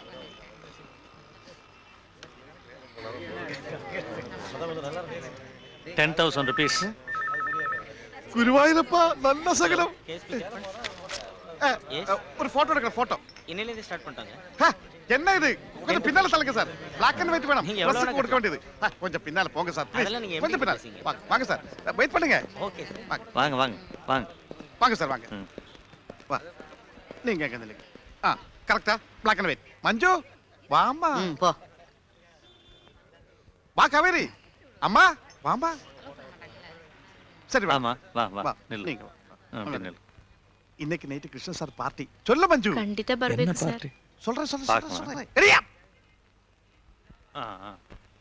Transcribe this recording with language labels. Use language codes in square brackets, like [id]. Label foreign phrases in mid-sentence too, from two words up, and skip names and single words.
[en] 10,000 rupees. [ta] குருவாயூரப்பா நல்ல சகலம். ஒரு போட்டோ எடுக்கிற போட்டோ. இன்னிலிருந்து ஸ்டார்ட் பண்ணிட்டாங்க. என்ன இது? கொஞ்சம் பின்னால தள்ளுங்க சார். [en] Black and white [ta] வேணும். நீங்க எவ்வளவு Dress கொடுக்க வேண்டியது. கொஞ்சம் பின்னால போங்க சார். அதெல்லாம் நீங்க கொஞ்சம் எப்படி பின்னால. பேசுறீங்க? வாங்க சார். வெயிட் பண்ணுங்க. ஓகே சார். வாங்க வாங்க வாங்க. வாங்க சார் வாங்க. ம். வா. நீங்க எங்க நில்லுங்க. கரெக்ட்டா? [en] Black and white. [ta] மஞ்சு வாமா. போ. வா காவேரி. அம்மா வாமா. சரி வா. ஆமா வா வா வா. நில்லு. நீங்க வா. அப்படி நில்லு. இன்னைக்கு நைட் கிருஷ்ண சார் பார்ட்டி. சொல்ல மஞ்சு. [kn] ಖಂಡಿತ [ta] என்ன [kn] ಬರ್ಬೇಕು ಸರ್. [ta] பார்ட்டி? சொல்றேன் பார்க்கலாம். சொல்றேன். ரெடியா? ஆ ஆ